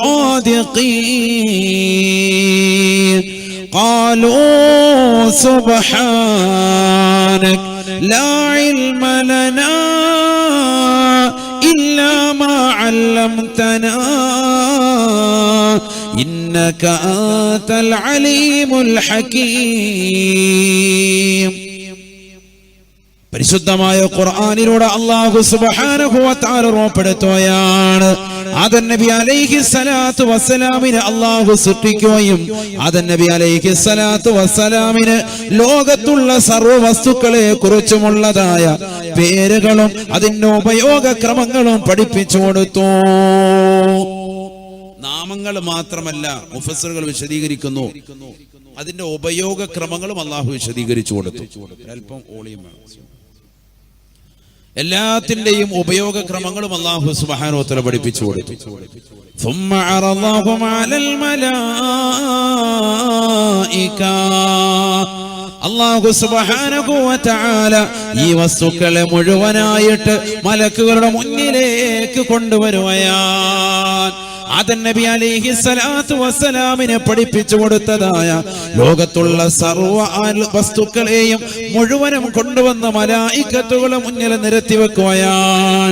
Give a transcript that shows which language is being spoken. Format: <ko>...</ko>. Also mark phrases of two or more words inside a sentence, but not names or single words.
<ar>صادقين قالوا سبحانك لا علم لنا إلا ما علمتنا إنك أنت العليم الحكيم.</ar> <ml>പരിശുദ്ധമായ ഖുർആനിലൂടെ അല്ലാഹു</ml> <ar>سبحانه وتعالى</ar> <ml>ഓർമ്മപ്പെടുത്തുകയാണ്, ആദം നബി</ml> <ar>عليه الصلاة والسلام</ar> <ml>അല്ലാഹു സൃഷ്ടിക്കുകയും ആദം നബി</ml> <ar>عليه الصلاة والسلام</ar> <ml>ലോകത്തുള്ള സർവ്വ വസ്തുക്കളെ കുറിച്ചുമുള്ളതായ പേരുകളും അതിന്റെ ഉപയോഗക്രമങ്ങളും പഠിപ്പിച്ചു കൊടുത്തു. നാമങ്ങൾ മാത്രമല്ല, മുഫസ്സിറുകൾ വിശദീകരിക്കുന്നു, അതിന്റെ ഉപയോഗക്രമങ്ങളും അല്ലാഹു വിശദീകരിച്ചു കൊടുത്തു. അല്പം ഓളിയും എല്ലാത്തിന്റെയും ഉപയോഗക്രമങ്ങളും അല്ലാഹു</ml> <ar>سبحانه وتعالى</ar> <ml>പഠിപ്പിച്ചു കൊടുത്തു.</ml> <ar>ثم عرضهم على الملائكة</ar> <ml>അല്ലാഹു</ml> <ar>سبحانه وتعالى</ar> <ml>ഈ വസ്തുക്കളെ മുഴുവനായിട്ട് മലക്കുകളുടെ മുന്നിലേക്ക് കൊണ്ടുവരുകയാണ്. ആദം നബി</ml> <ar>عليه الصلاة والسلام</ar> <ml>പഠിപ്പിച്ചു കൊടുത്തതായ ലോകത്തുള്ള സർവ്വ വസ്തുക്കളെയും മുഴുവനും കൊണ്ടുവന്ന മലായികത്തുകളെ മുന്നിൽ നിരത്തി വെക്കുകയാണ്.</ml>